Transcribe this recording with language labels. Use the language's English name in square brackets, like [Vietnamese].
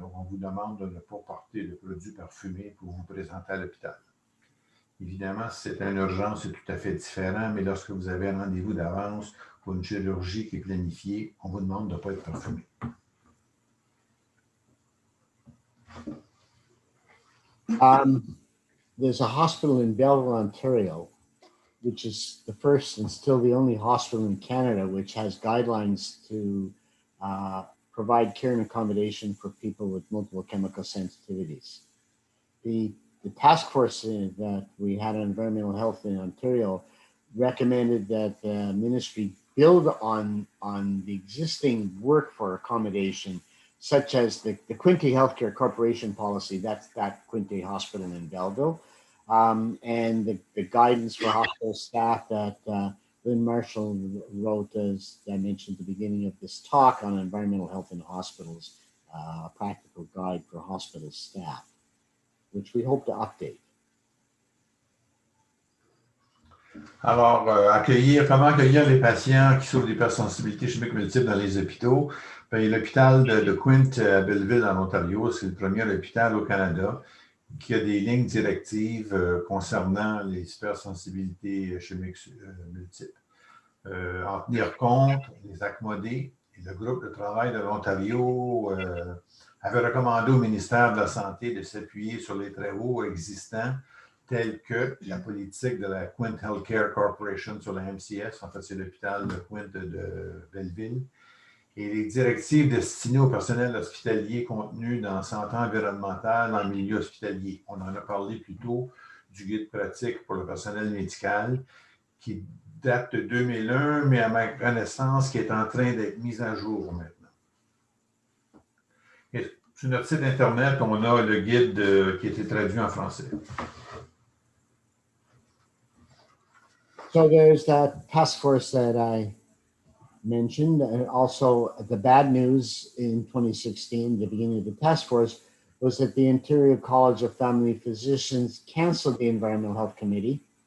[French] Donc, on vous demande de ne pas porter de produits parfumés pour vous présenter à l'hôpital. Évidemment, si c'est une urgence, c'est tout à fait différent, mais lorsque vous avez un rendez-vous d'avance pour une chirurgie qui est planifiée, on vous demande de ne pas être parfumé. [English] There's a hospital in Belleville, Ontario, which is the first and still the only hospital in Canada which has guidelines to provide care and accommodation for people with multiple chemical sensitivities. The task force that we had on environmental health in Ontario recommended that the ministry build on the existing work for accommodation, such as the Quinte Healthcare Corporation policy, that's that Quinte Hospital in Belleville, and the guidance for hospital staff that Lynn Marshall wrote, as I mentioned at the beginning of this talk, on environmental health in hospitals, a practical guide for hospital staff, which we hope to update. [French] Alors, comment accueillir les patients qui souffrent d'hypersensibilités chimiques multiples dans les hôpitaux? L'hôpital de Quinte à Belleville, en Ontario, c'est le premier hôpital au Canada qui a des lignes directives concernant les hypersensibilités chimiques multiples. En tenir compte, les accommoder. Et le groupe de travail de l'Ontario avait recommandé au ministère de la Santé de s'appuyer sur les travaux existants tels que la politique de la Quint Healthcare Corporation sur la MCS, en fait c'est l'hôpital de Quint de Belleville, et les directives destinées au personnel hospitalier contenues dans santé environnementale en milieu hospitalier. On en a parlé plus tôt du guide pratique pour le personnel médical qui date de 2001, mais à ma connaissance, qui est en train d'être mise à jour maintenant. Et sur notre site Internet, on a le guide qui a été traduit en français. [English] So there's that task force that I mentioned, and also the bad news in 2016, the beginning of the task force, was that the Ontario College of Family Physicians canceled the Environmental Health Committee.